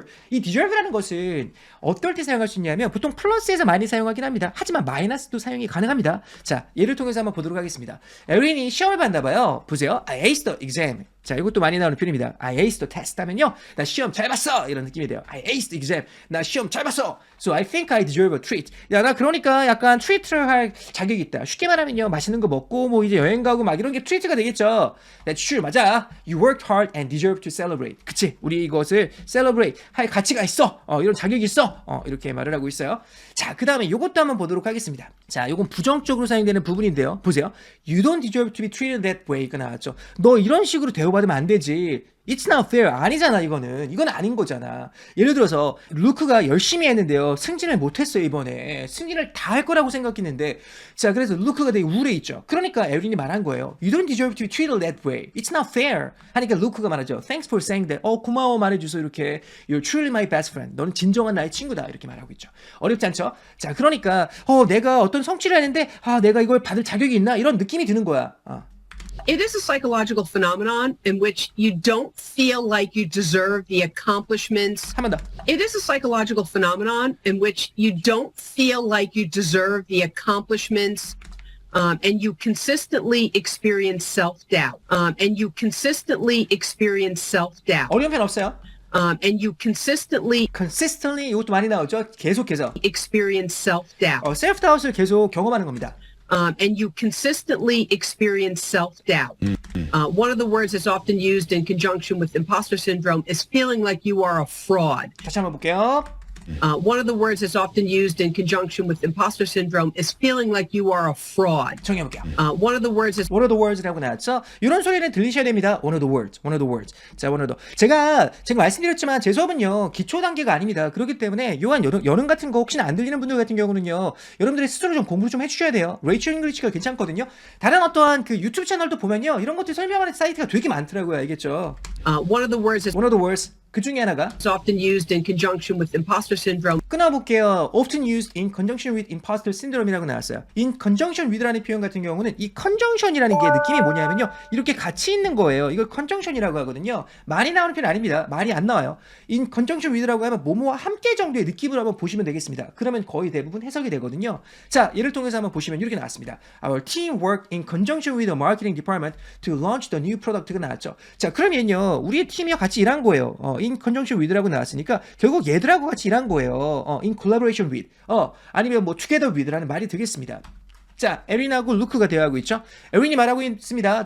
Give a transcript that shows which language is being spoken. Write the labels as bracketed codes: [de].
[ko] 이 deserve라는 것은 어떨 때 사용할 수 있냐면 보통 플러스에서 많이 사용하긴 합니다. 하지만 마이너스도 사용이 가능합니다. 자, 예를 통해서 한번 보도록 하겠습니다. 에린이 시험을 봤나 봐요. 보세요. [en] I aced the exam. [ko] 자, 이것도 많이 나오는 표현입니다. [en] I aced the test [ko] 하면요. 나 시험 잘 봤어. 이런 느낌이 돼요. [en] I aced the exam. [ko] 나 시험 잘 봤어. [en] So I think I deserve a treat. [ko] 야, 나 그러니까 약간 트리트를 할 자격이 있다. 쉽게 말하면요. 맛있는 거 먹고 뭐 이제 여행 가고 막 이런 게 트리트가 되겠죠. [en] That's true. [ko] 맞아. [en] You worked hard and deserve to celebrate. [ko] 그치? 우리 이것을 celebrate 할 가치가 있어. 이런 자격이 있어. 이렇게 말을 하고 있어요. 자, 그 다음에 이것도 한번 보도록 하겠습니다. 자, 이건 부정적으로 사용되는 부분인데요. 보세요. [en] You don't deserve to be treated that way [ko] 가 나왔죠. 너 이런 식으로 대우받지 받으면 안 되지. [en] It's not fair. [ko] 아니잖아, 이거는. 이건 아닌 거잖아. 예를 들어서, 루크가 열심히 했는데요. 승진을 못했어요, 이번에. 승진을 다 할 거라고 생각했는데. 자, 그래서 루크가 되게 우울해 있죠. 그러니까 에린이 말한 거예요. [en] You don't deserve to be treated that way. It's not fair. [ko] 하니까 루크가 말하죠. [en] Thanks for saying that. [ko] 고마워 말해줘서 이렇게. [en] You're truly my best friend. [ko] 너는 진정한 나의 친구다. 이렇게 말하고 있죠. 어렵지 않죠? 자, 그러니까, 내가 어떤 성취를 했는데, 내가 이걸 받을 자격이 있나? 이런 느낌이 드는 거야. [en] It is a psychological phenomenon in which you don't feel like you deserve the accomplishments. [ko] 한 번 더. [en] It is a psychological phenomenon in which you don't feel like you deserve the accomplishments. And you consistently experience self-doubt. And you consistently experience self-doubt. [ko] 어려운 편 없어요. [en] And you consistently [ko] consistently 이것도 많이 나오죠. 계속해서. [en] experience self-doubt. [ko] self-doubt을 계속 경험하는 겁니다. [en] And you consistently experience self-doubt. One of the words that's often used in conjunction with imposter syndrome is feeling like you are a fraud. [ko] 다시 한번 볼게요. [en] One of the words that's often used in conjunction with imposter syndrome is feeling like you are a fraud. [ko] 정해볼게요. [en] One of the words is One of the words [ko] 라고 나왔죠. 이런 소리는 들리셔야 됩니다. [en] One of the words. One of the words. 자, one of the. [ko] 제가 말씀드렸지만 제 수업은요 기초 단계가 아닙니다. 그렇기 때문에 요한 여능 같은 거 혹시나 안 들리는 분들 같은 경우는요 여러분들이 스스로 좀 공부를 좀 해주셔야 돼요. 레이첼 잉글리시가 괜찮거든요. 다른 어떠한 그 유튜브 채널도 보면요 이런 것들 설명하는 사이트가 되게 많더라고요. 알겠죠? [en] one of the words is One of the words. [ko] 그 중에 하나가 [en] often used in conjunction with imposter syndrome. [ko] 끊어볼게요. [en] Often used in conjunction with imposter syndrome이라고 나왔어요. [ko] In conjunction with라는 표현 같은 경우는 이 conjunction이라는 게 느낌이 뭐냐면요. 이렇게 같이 있는 거예요. 이걸 conjunction이라고 하거든요. 많이 나오는 표현 아닙니다. 많이 안 나와요. In conjunction with라고 하면 뭐뭐와 함께 정도의 느낌으로 한번 보시면 되겠습니다. 그러면 거의 대부분 해석이 되거든요. 자, 예를 통해서 한번 보시면 이렇게 나왔습니다. [en] Our team worked in conjunction with the marketing department to launch the new product가 나왔죠. [ko] 자, 그러면요. 우리의 팀이요 같이 일한 거예요. in conjunction with라고 나왔으니까 결국 얘들하고 같이 일한 거예요. [en] in collaboration with. [ko] 아니면 뭐 together with라는 말이 되겠습니다. 자, 에린하고 루크가 대화하고 있죠. 에린이 말하고 있습니다.